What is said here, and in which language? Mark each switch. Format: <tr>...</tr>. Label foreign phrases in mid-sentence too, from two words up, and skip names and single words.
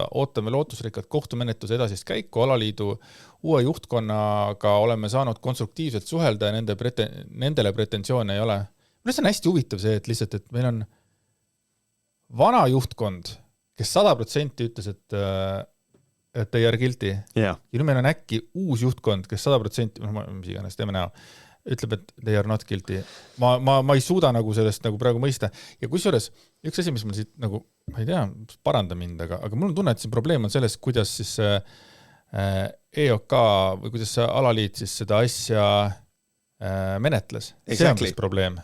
<et>Ootame lootusrikkad kohtumenetluse edasist käiku alaliidu uue juhtkonnaga oleme saanud konstruktiivselt suhelda ja nendele pretensioone ei ole. See on hästi huvitav see, et lihtsalt, et meil on vana juhtkond, kes 100% ütles, et</et> <en>they are guilty.</en> <et>Yeah. Ja nüüd meil on äkki uus juhtkond, kes 100%, mis iganes teeme näo, ütleb, et</et> <en>they are not guilty.</en> <et>Ma ei suuda nagu sellest nagu praegu mõista. Ja kusjuures üks asi, mis mul siit nagu, ma ei tea, paranda mind, aga mul on tunne, et see probleem on selles, kuidas siis EOK või kuidas see alaliit siis seda asja menetles. Exactly. See on siis probleem.</et>